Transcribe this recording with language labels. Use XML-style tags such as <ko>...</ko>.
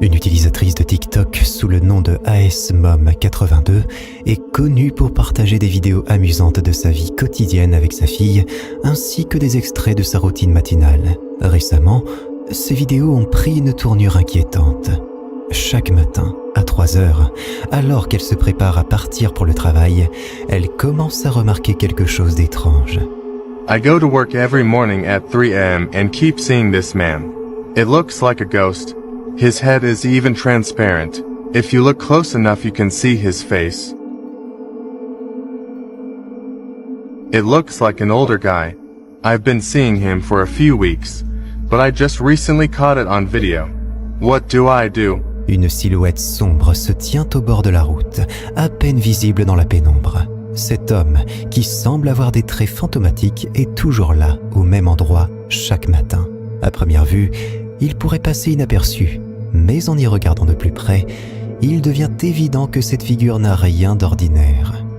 <fr>Une utilisatrice de TikTok sous le nom de ASMom82 est connue pour partager des vidéos amusantes de sa vie quotidienne avec sa fille, ainsi que des extraits de sa routine matinale. Récemment, ces vidéos ont pris une tournure inquiétante. Chaque matin, à 3 heures, alors qu'elle se prépare à partir pour le travail, elle commence à remarquer quelque chose d'étrange.</fr> <en>I go to work every morning at 3 a.m. and keep seeing this man. It looks like a ghost. His head is even transparent. If you look close enough you can see his face. It looks like an older guy. I've been seeing him for a few weeks, but I just recently caught it on video. What do I do?</en> <fr>Une silhouette sombre se tient au bord de la route, à peine visible dans la pénombre. Cet homme, qui semble avoir des traits fantomatiques, est toujours là, au même endroit, chaque matin. À première vue, il pourrait passer inaperçu, mais en y regardant de plus près, il devient évident que cette figure n'a rien d'ordinaire.</fr>